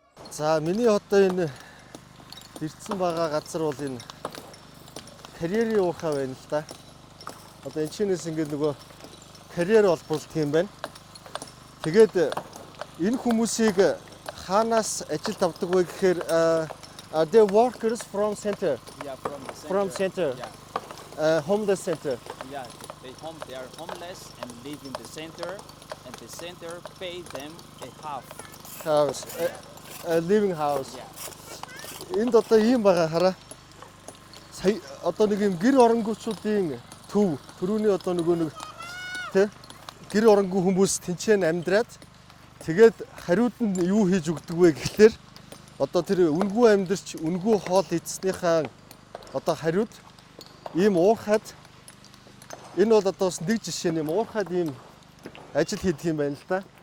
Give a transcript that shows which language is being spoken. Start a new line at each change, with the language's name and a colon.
Mongolian: За миний одоо энэ ирсэн байгаа газар бол энэ карьерийн уурхаа байна л да. Одоо энэ чинээс ингээд нөгөө карьер олборлт юм байна. Тэгээд энэ хүмүүсийг хаанаас ажилд авдаг вэ гэхээр
English: the workers from center. Yeah, from the center. From center. Yeah. Homeless center. Yeah, they are homeless and live in the center, and the center pay them a half. House. A living house. Yeah.
Mongolian: Энд одоо ийм байгаа хараа. Сая одоо нэг юм гэр оронгуучдын төрөүний одоо нөгөө нэг тэ гэр оронгүй хүмүүс тэнцэн амьдраад тэгээд хариуд нь юу хийж өгдөг вэ гэхлээр одоо тэр үнгүй амьдарч үнгүй хоол идснийхаа одоо хариуд ийм уурхад энэ бол одоо бас нэг жишээ юм уурхад ийм ажил хийдэг юм байна л да.